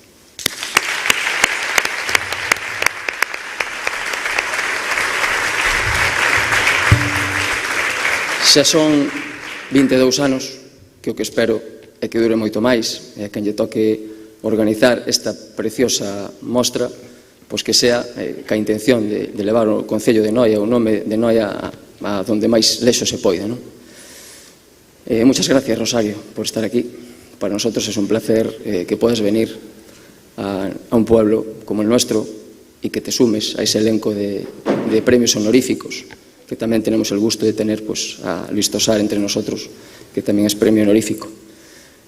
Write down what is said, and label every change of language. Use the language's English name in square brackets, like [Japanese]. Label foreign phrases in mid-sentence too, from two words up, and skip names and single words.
[Galician] Xa son 22 anos que o que espero é que dure moito máis e a quen lle toque organizar esta preciosa mostra, pois que sea ca intención de levar o Concello de Noia, o nome de Noia a donde máis lexo se poida, non? [Spanish] Muchas gracias, Rosario, por estar aquí. Para nosotros es un placer que puedas venir a un pueblo como el nuestro y que te sumes a ese elenco de premios honoríficos, que tamén tenemos el gusto de tener a Luis Tosar entre nosotros, que tamén es premio honorífico.